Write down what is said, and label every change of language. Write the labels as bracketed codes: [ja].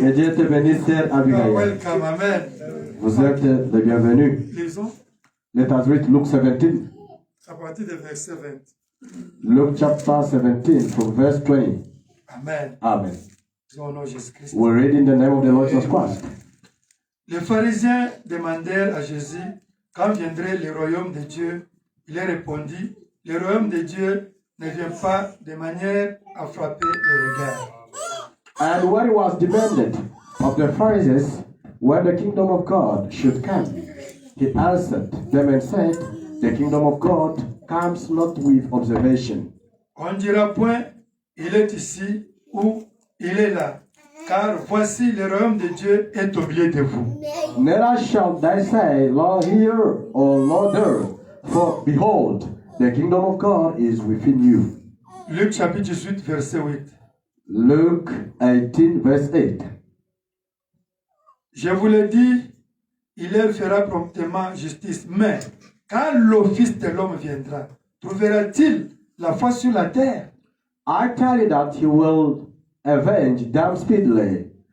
[fr] Que Dieu te bénisse, sœur [en] You are Abigail. welcome, amen. [fr] Vous êtes les bienvenus. Lisons [en] Let us read Luke 17. [fr] à partir du verset 20. [en] Luke chapter 17 from verse 20. Amen. Amen. [fr] Lisons au nom de Jésus-Christ. [en] We read in the name of the Lord Jesus Christ. [fr] Les pharisiens demandèrent à Jésus quand viendrait le royaume de Dieu. Il a répondu, le royaume de Dieu ne vient pas de manière à frapper les regards. [en] And when it was demanded of the Pharisees when the kingdom of God should come, he answered them and said, the kingdom of God comes not with observation. [fr] On ne dira point, il est ici ou il est là, car voici le royaume de Dieu est au milieu de vous. [en] Neither shall they say, Lord here or Lord there, for behold, the kingdom of God is within you. [fr] Luc chapitre 18, verset 8. [en] Luke 18, verse 8. [fr] Je vous le dis, il leur fera promptement justice. Mais quand le Fils de l'homme viendra, trouvera-t-il la foi sur la terre? [en] I tell you that he will avenge them speedily.